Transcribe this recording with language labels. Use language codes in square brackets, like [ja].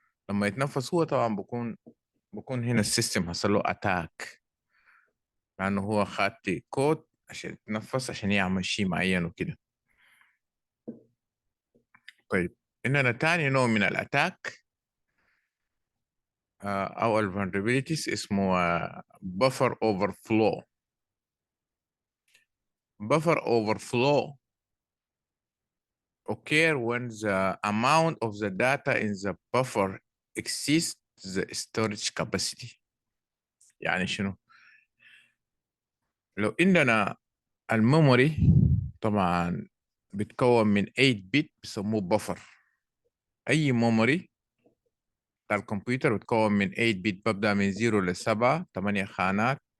[ar] لما يتنفذ هو طبعا بكون هنا السيستم حصل له اتاك، لأنه هو خد كود عشان يتنفذ عشان يعمل شيء معين وكده. طيب، إننا تاني نوع من الاتاك أو ال vulnerabilities اسمه buffer overflow. [en] Buffer overflow occur when the amount of the data in the buffer exceeds the storage capacity. [ar] يعني شنو؟ لو عندنا الميموري طبعا بتكون من 8 بت بيسموه بفر. اي ميموري بتاع الكمبيوتر بتكون من 8 بت، ببدأ من 0 ل 7، 8 خانات.